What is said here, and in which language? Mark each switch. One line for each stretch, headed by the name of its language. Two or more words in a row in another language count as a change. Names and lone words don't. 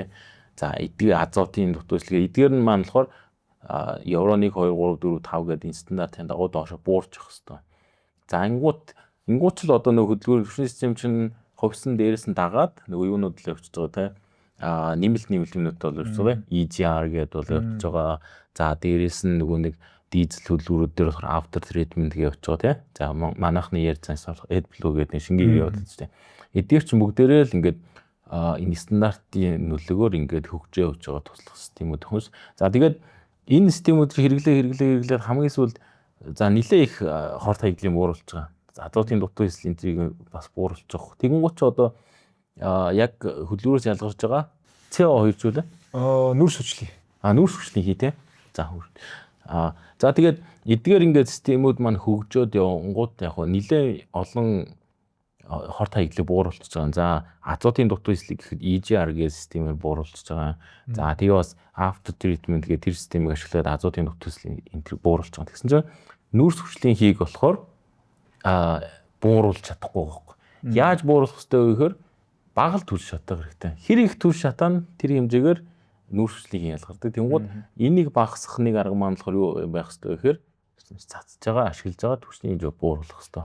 Mongolian: За эдгээр азотын дутуу эслэгээ эдгээр нь маань болохоор евро 1 2 3 4 5 гэдэг энэ стандартын дагуу доошо буурч явах хэрэгтэй. За ингууд ч л одоо нэг хөдөлгүүр түлшний систем чинь хувьсан дээрээс нь дагаад нэг юунууд л явчихж байгаа тийм. Нэмэлт юмнууд бол явж байгаа. EGR гэдэг бол явж байгаа. За дээрээс нь нөгөө нэг дизель хөдөлгүүрүүд дээр болохоор
English: after treatment
Mongolian: гэж явж байгаа тийм. За манайхны ярьсан AdBlue гэдэг нэг шингийн яваад байна тийм. Эдгээр чинь бүгдээрээ л ингээд энэ стандартын нөлөөгөөр ингээд хөгжөө явж байгаа туслах системүүд хүмүүс. За тэгээд энэ системүүд хэрэглээ хамгийн сүүлд за нэлээ их хорт хаягдлын бууруулж байгаа. Азотын дутуу эсэл энтрийг бас бууруулж байгаа. Тэгэнгუთ ч одоо яг хөдөлгүүрээс ялгарч байгаа CO2 зүйлээ Нүрс хүчлийн. Нүрс хүчлийн хий те. За тэгээд эдгээр ингээд системүүд маань хөгжөөд явангууд яг нэлээ олон хорт хаягдлыг бууруулж байгаа. За азотын дутуу эслийг гэхэд EGR гэдэг системээр бууруулж байгаа. За тэгээ бас
English: after treatment
Mongolian: гэдэг тэр системийг ашиглаад азотын дутуу эслийг энтрийг бууруулж байгаа. Тэгсэн чинь нүрс хүчлийн хийг болохоор бууруулж чадахгүй байхгүй. Яаж бууруулах хэрэгтэй вэ гэхээр бага л түлш шатах хэрэгтэй. Хэр их түлш шатаа тэр хэмжээгээр нүрс хүчлийг ялгардаг. Тэнгууд энийг багасгах нэг арга маань болохоор юу байх хэрэгтэй вэ гэхээр цацж байгаа, ашиглаж байгаа түлшний хэмжээг бууруулах хэрэгтэй.